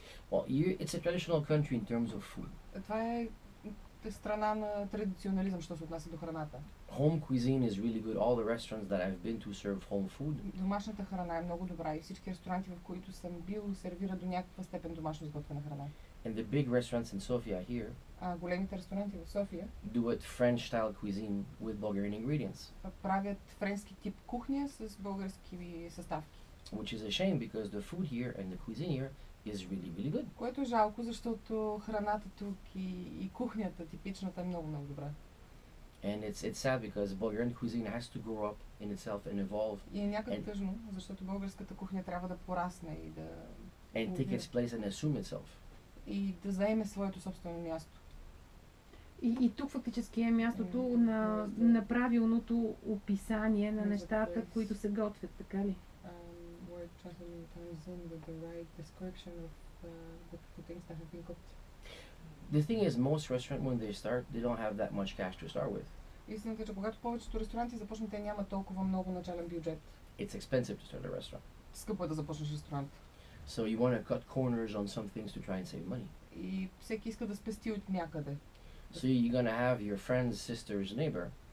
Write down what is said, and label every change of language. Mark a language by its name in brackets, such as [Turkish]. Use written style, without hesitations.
[English] Well, it's a traditional country in terms of food. [Bulgarian] Това е страна на традиционализъм, що се отнася до храната. [English] Home cuisine is really good. All the restaurants that I've been to serve home food. [Bulgarian] Домашната храна е много добра и всички ресторанти, в които съм бил, сервират до някаква степен домашно изготвена храна. [English] And the big restaurants in Sofia here. [Bulgarian] Големите ресторанти в София [English] do it French style cuisine with Bulgarian ingredients. [Bulgarian] Правят френски тип кухня с български съставки. [English] Which is a shame because the food here and the cuisine here is really good. [Bulgarian] Което е жалко, защото храната тук и кухнята типичната е много добра. [English] And it's sad because Bulgarian cuisine has to grow up in itself and evolve. [Bulgarian] И е някак тъжно, защото българската кухня трябва да порасне и да [English] and take its place and assume itself. [Bulgarian] И да заеме своето собствено място. И тук фактически е мястото на правилното описание на нещата, които се готвят, така ли? [English] Word translated time zone with the right description of the things that have been cooked. The thing is, most restaurants when they start, they don't have that much cash to start with. [Bulgarian] Истината е, че когато повечето ресторанти започнат, те нямат толкова много начален бюджет. [English] It's expensive to start a restaurant. [Bulgarian] Скъпо е да започнеш ресторант. [English] So you want to cut corners on some things to try and save money. [Bulgarian] И всеки иска да спести от някъде. [English] So you're gonna have your friend's sister's neighbor.